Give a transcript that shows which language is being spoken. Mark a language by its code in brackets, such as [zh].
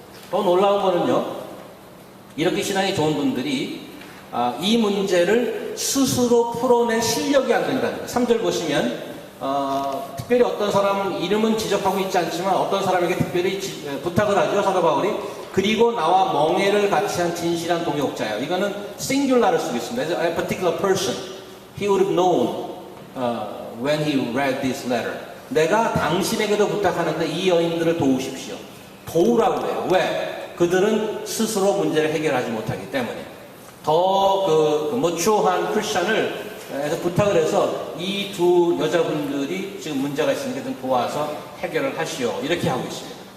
[ko] 더 놀라운 거는요, 이렇게 신앙이 좋은 분들이 이 문제를 스스로 풀어낼 실력이 안 된다는 거예요. 3절 보시면 특별히 어떤 사람 이름은 지적하고 있지 않지만 어떤 사람에게 특별히 부탁을 하죠, 사도 바울이. 그리고 나와 멍에를 같이 한 진실한 동역자예요. 이거는 싱귤라를 쓰고 있습니다. [en] A particular person, he would have known when he read this letter. [ko] 내가 당신에게도 부탁하는데 이 여인들을 도우십시오. 도우라고 해요. 왜? 그들은 스스로 문제를 해결하지 못하기 때문에. 더 머추어한 크리스천을 해서 부탁을 해서 이 두 여자분들이 지금 문제가 있으니까 좀 도와서 해결을 하시오, 이렇게 하고 있습니다.